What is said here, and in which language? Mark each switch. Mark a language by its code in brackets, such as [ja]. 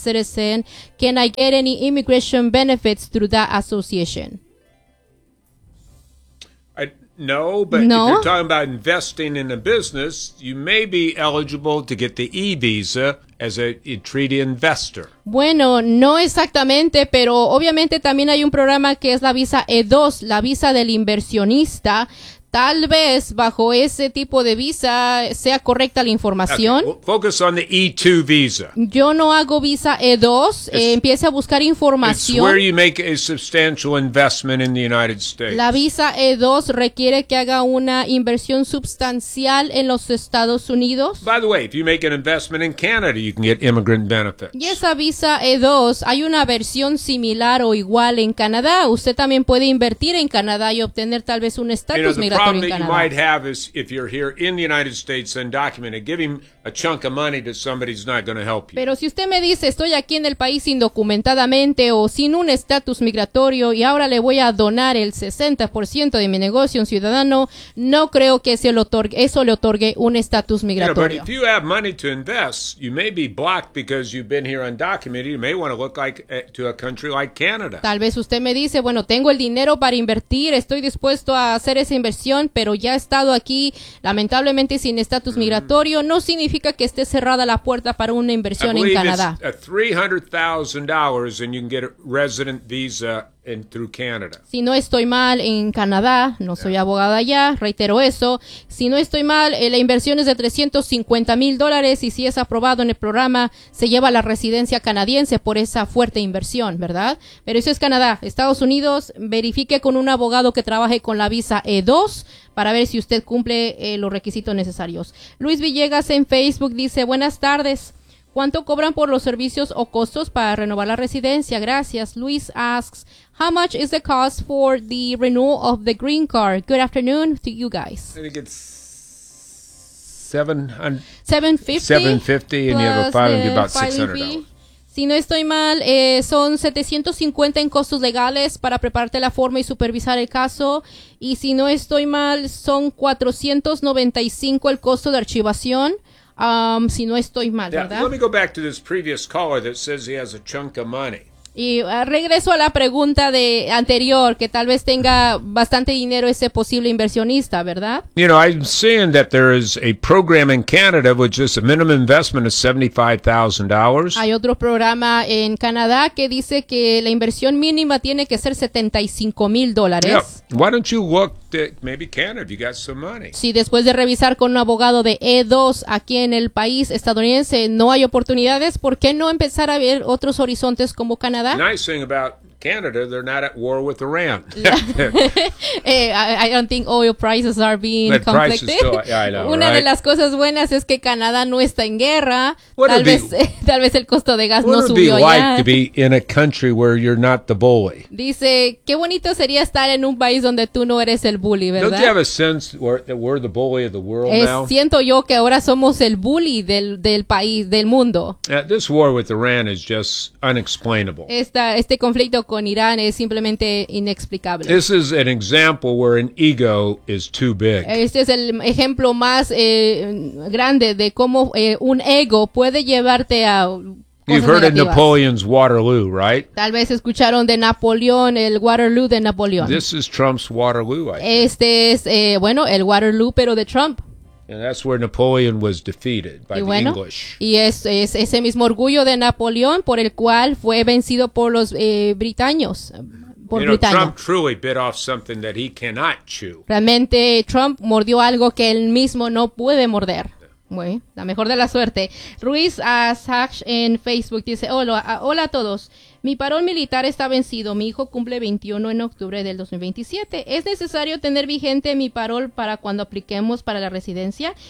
[en] citizen, can I get any immigration benefits through that association? No. If you're talking about investing in a business, you may be eligible to get the E visa as a treaty investor. [es] Bueno, no exactamente, pero obviamente también hay un programa que es la visa E2, la visa del inversionista. tal vez bajo ese tipo de visa sea correcta la información. [en] Okay. Focus on the E2 visa. [es] Yo no hago visa E2. Empiece a buscar información. [en] It's where you make a substantial investment in the United States. [es] La visa E2 requiere que haga una inversión sustancial en los Estados Unidos. [en] By the way, if you make an investment in Canada, you can get immigrant benefits. [es] Y esa visa E2, hay una versión similar o igual en Canadá. Usted también puede invertir en Canadá y obtener tal vez un estatus. [en] The problem that you might have is if you're here in the United States undocumented, giving a chunk of money to somebody is not going to help you. [es] Pero si usted me dice estoy aquí en el país indocumentadamente o sin un estatus migratorio y ahora le voy a donar el 60% de mi negocio a un ciudadano, no creo que eso le otorgue un estatus migratorio. [en] Yeah, but if you have money to invest, you may be blocked because you've been here undocumented. You may want to look like to a country like Canada. [es] Tal vez usted me dice, bueno, tengo el dinero para invertir, estoy dispuesto a hacer esa inversión, pero ya he estado aquí lamentablemente sin estatus migratorio, no significa que esté cerrada la puerta para una inversión en Canadá. [en] $300,000 and you can get a resident visa in through Canada. [es] Si no estoy mal en Canadá, no soy abogada allá, reitero eso, si no estoy mal, la inversión es de $350,000 y si es aprobado en el programa, se lleva la residencia canadiense por esa fuerte inversión, ¿verdad? Pero eso es Canadá. Estados Unidos, verifique con un abogado que trabaje con la visa E2 para ver si usted cumple los requisitos necesarios. Luis Villegas en Facebook dice, buenas tardes. ¿Cuánto cobran por los servicios o costos para renovar la residencia? Gracias. [en] Luis asks, how much is the cost for the renewal of the green card? Good afternoon to you guys. I think it's $750 and you have a filing fee about $600. [es] Si no estoy mal, son $750 en costos legales para prepararte la forma y supervisar el caso. Y si no estoy mal, son $495 el costo de archivación. Si no estoy mal, ¿verdad? [en] Yeah, let me go back to this previous caller that says he has a chunk of money. [es] Y regreso a la pregunta de anterior, que tal vez tenga bastante dinero ese posible inversionista, ¿verdad? [en] You know, I'm seeing that there is a program in Canada which is a minimum investment of $75,000. [es] Hay otro programa en Canadá que dice que la inversión mínima tiene que ser $75,000. [en] Yeah. Why don't you look at maybe Canada if you got some money? [es] Si después de revisar con un abogado de E2 aquí en el país estadounidense no hay oportunidades, ¿por qué no empezar a ver otros horizontes como Canadá? [en] The nice thing about Canada, they're not at war with Iran. I don't think oil prices are being conflicted. [es] Una [en] right? [es] de las cosas buenas es que Canadá no está en guerra. Tal vez el costo de gas no subió allá. [en] What would it be like to be in a country where you're not the bully? [es] Dice, qué bonito sería estar en un país donde tú no eres el bully, ¿verdad? [en] Don't you have a sense that we're the bully of the world now? [es] Siento yo que ahora somos el bully del país, del mundo. [en] This war with Iran is just unexplainable. [es] Este conflicto con Irán es simplemente inexplicable. [en] This is an example where an ego is too big. [es] Este es el ejemplo más grande de cómo un ego puede llevarte a cosas. [en] You've heard of Napoleon's Waterloo, right? [es] Tal vez escucharon de Napoleón, el Waterloo de Napoleón. [en] This is Trump's Waterloo, I think. [es] Este es, el Waterloo, pero de Trump. [en] And that's where Napoleon was defeated by the English. [es] Y es ese mismo orgullo de Napoleón por el cual fue vencido por los britaños. [en] You know, Trump truly bit off something that he cannot chew. [es] Realmente Trump mordió algo que él mismo no puede morder. Bueno, la mejor de la suerte. Ruiz Asach en Facebook dice, hola a todos. Mi parol militar está vencido. Mi hijo cumple 21 en octubre del 2027. ¿Es necesario tener vigente mi parol para cuando apliquemos para la residencia?